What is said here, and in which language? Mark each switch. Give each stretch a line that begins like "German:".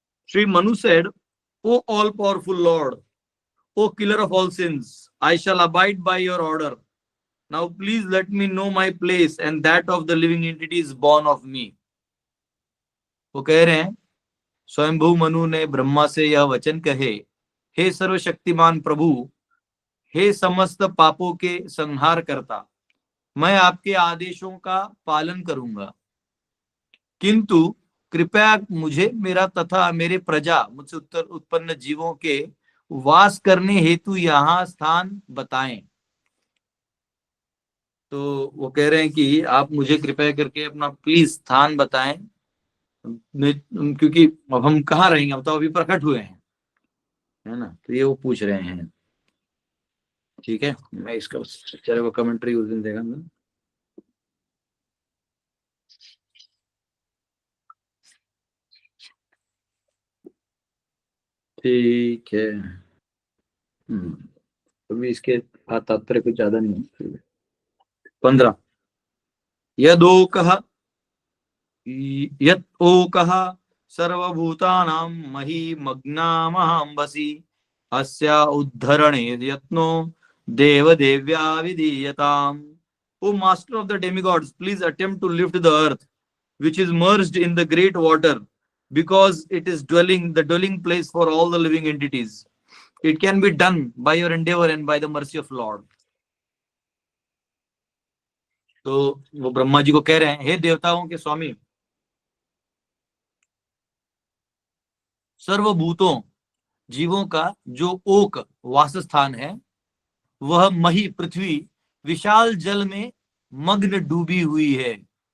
English: Sri Manu said, O all powerful Lord, O killer of all sins, I shall abide by your order. Now please let me know my place and that of the living entities born of me.
Hindi: वो कह रहे हैं, स्वयंभू मनु ने ब्रह्मा से यह वचन कहे, हे सर्वशक्तिमान प्रभु, हे समस्त पापों के संहार करता, मैं आपके आदेशों का पालन करूंगा, किंतु कृपया मुझे मेरा तथा मेरे प्रजा मुझसे उत्पन्न जीवों के वास करने हेतु यहाँ स्थान बताएं. तो वो कह रहे हैं कि आप मुझे कृपया करके अपना प्लीज स्थान बताएं, क्योंकि अब हम कहाँ रहेंगे, अब तो अभी प्रकट हुए हैं, है ना. तो ये वो पूछ रहे हैं. ठीक है, मैं इसका चलो वो कमेंट्री उस दिन देगा मैं. ठीक है. अभी इसके तात्पर्य कुछ ज्यादा नहीं है.
Sanskrit: 15 यदोकः यत् ओकः सर्वभूतानां महीमग्नामहंबसि अस्या उद्धरणे यत्नो देवदेव्या विधीयताम्.
English: O master of the demigods, please attempt to lift the earth, which is merged in the great water, because it is the dwelling place for all the living entities. It can be done by your endeavor and by the mercy of Lord.
Hindi: तो वो ब्रह्मा जी को कह रहे हैं, हे देवताओं के स्वामी, सर्वभूतों जीवों का जो ओक वासस्थान है, वह मही पृथ्वी विशाल जल में मग्न डूबी हुई है.